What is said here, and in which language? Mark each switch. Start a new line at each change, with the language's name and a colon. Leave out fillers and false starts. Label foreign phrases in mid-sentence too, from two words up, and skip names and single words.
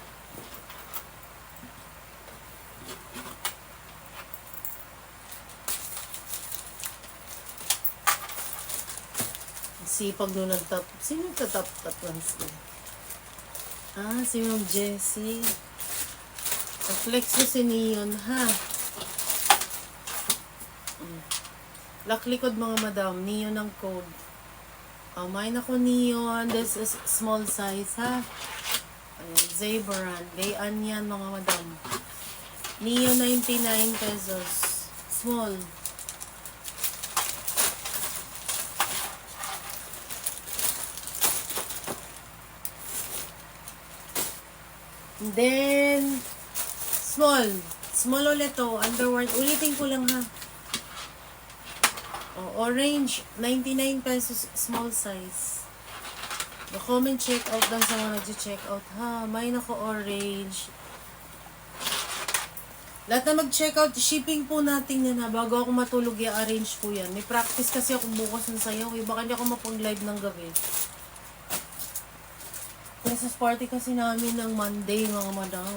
Filipino: Sipag doon nagtap. Sino nagtatap-tap lang sila? Si Ma'am Jessie. Flex ko si Neon, ha? Lock likod mga madam. Neon ang code. Mine ako Neon.
English: This is small size,
Filipino: ha? Zebran. Dayan yan mga madam. Neon 99 pesos. Small.
English: And then, small.
Filipino: Small ulit to. Underwear. Ulitin ko lang ha. Orange. 99 pesos.
English: Small size. Comment check out
Filipino: lang sa mga nag-check out ha. May nako orange. Lahat na mag-check out. Shipping po natin yan ha. Bago ako matulog i-arrange po yan. May practice kasi ako bukas ng sayaw. Baka hindi ako mapag-live ng gabi.
English: Christmas party
Filipino: kasi namin ng Monday, mga madam.